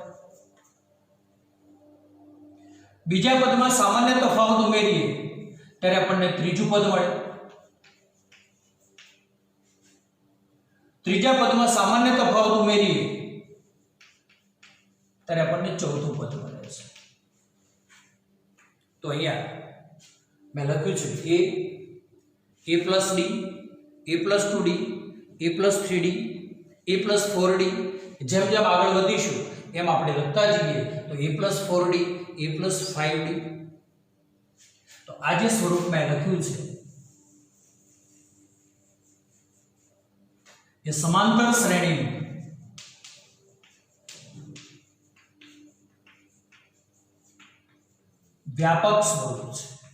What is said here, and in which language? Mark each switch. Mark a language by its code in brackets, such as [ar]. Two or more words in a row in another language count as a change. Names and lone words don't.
[gu] બીજા પદમાં સામાન્ય તફાવત ઉમેરીએ ત્યારે આપણને ત્રીજું પદ મળે. ત્રીજા પદમાં સામાન્ય તફાવત ઉમેરીએ ત્યારે આપણને ચોથું પદ મળે છે. તો અહીંયા મેં લખ્યું છે [en] a plus d, a plus 2d, a plus 3d, a plus 4d. [gu] જેમ જેમ આગળ વધીશું એમ આપણે લખતા જઈએ તો [en] a plus 4d, a plus 5d. [gu] તો આ જે સ્વરૂપ મેં લખ્યું છે એ સમાંતર શ્રેણીનું વ્યાપક સ્વરૂપ છે.